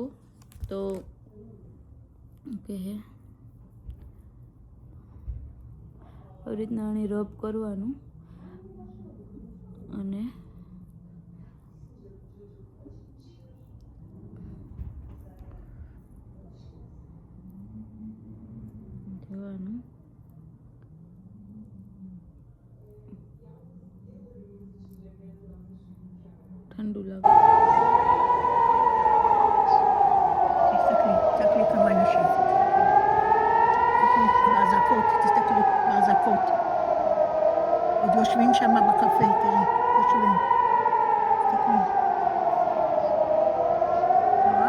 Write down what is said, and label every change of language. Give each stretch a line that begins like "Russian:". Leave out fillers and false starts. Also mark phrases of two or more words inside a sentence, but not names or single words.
Gujarati: તો કે હે આવી રીતના આને રબ કરવાનું અને જોવાનું. ઠંડુ લાગે.
Hebrew: תסתכלי כמה אנשים. באזעקות, תסתכלי, באזעקות. עוד יושבים שם בקפה, תראי, יושבים. תסתכלי. רואה?